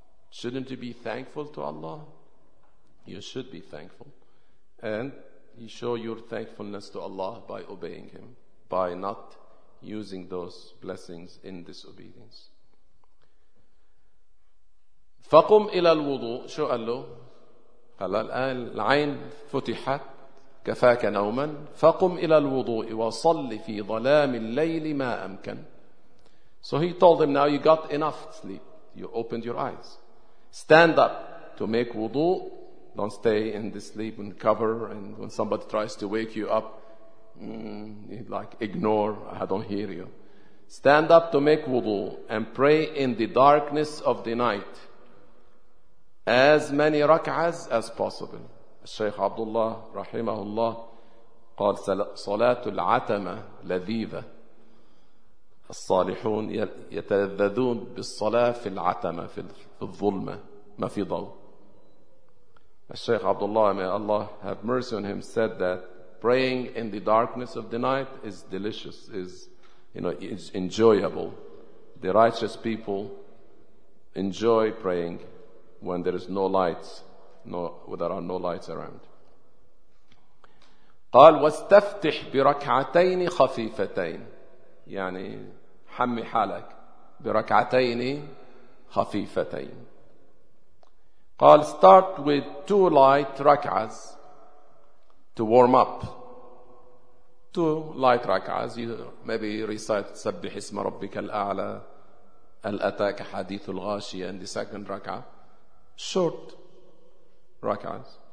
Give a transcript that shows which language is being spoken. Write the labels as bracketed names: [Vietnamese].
[English] Shouldn't you be thankful to Allah? You should be thankful. And you show your thankfulness to Allah by obeying Him, by not using those blessings in disobedience. [Arabic] فَقُمْ إِلَى الْوُضُوءِ. شو قال له؟ هلا الآن العين فتحت كفاك نوما فقم إلى الوضوء وصل في ظلام الليل ما أمكن. [English] So he told him, now you got enough sleep. You opened your eyes. Stand up to make wudu. Don't stay in the sleep and cover. And when somebody tries to wake you up, like ignore, I don't hear you. Stand up to make wudu and pray in the darkness of the night as many rak'ahs as possible. [Arabic] الشيخ عبد الله رحمه الله قال صلاة العتمة لذيذة. الصالحون يتلذذون بالصلاة في العتمة في الظلمة ما في ضوء. [English] الشيخ عبد الله may Allah have mercy on him said that praying in the darkness of the night is delicious, is you know, is enjoyable. The righteous people enjoy praying when there is no lights, there are no lights around. [Arabic] قال واستفتح بركعتين خفيفتين يعني حمي حالك بركعتين خفيفتين. قال [English] start with two light rak'ahs to warm up. Two light rak'ahs, you maybe recite [Arabic] سبح اسم ربك الأعلى هل أتاك حديث الغاشية, [English] and the second rak'ah short rak'ahs.